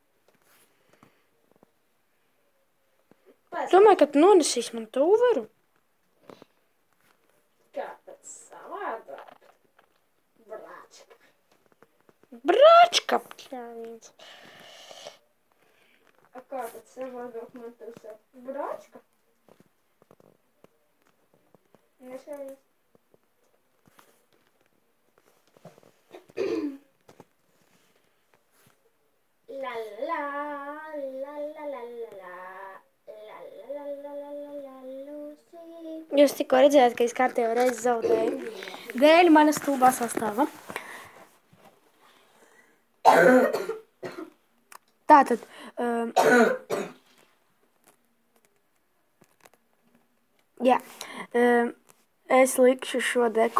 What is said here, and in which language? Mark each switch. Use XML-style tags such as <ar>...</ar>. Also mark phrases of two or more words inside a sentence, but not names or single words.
<lv>Domāju, ka tu nonesīs man to varu. Kā pēc savādāk? Brāčka. Bračka. A kā tad savādāk man tev saka? Bračka? Nesējies. La la la la la la la la Lucy. Jūs tikko redzējāt, ka es kārtējo reizi zaudēju. Dēļ manas stulbā sastāva. Tātad, jā, es likšu šo deku.</lv>